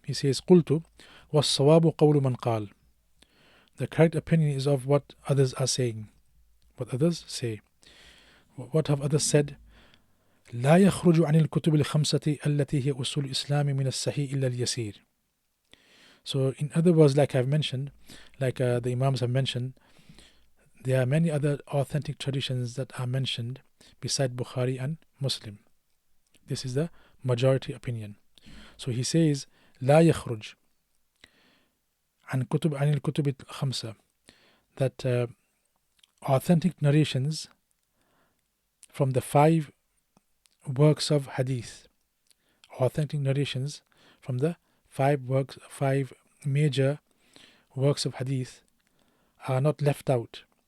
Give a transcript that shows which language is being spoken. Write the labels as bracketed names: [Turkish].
[English] He says, [Arabic] قُلْتُ وَالصَّوَابُ قَوْلُ مَنْ قَالَ. [English] The correct opinion is of what others are saying, what others say. What have others said? [Arabic] لا يخرج عن الكتب الخمسة التي هي أصول الإسلام من الصحيح إلا اليسير. [English] So in other words, like I've mentioned, like the Imams have mentioned, there are many other authentic traditions that are mentioned beside Bukhari and Muslim. This is the majority opinion. So he says [Arabic] لا يخرج عن الكتب الخمسة, [English] that authentic narrations from the five works of Hadith, authentic narrations from the five major works of Hadith are not left out.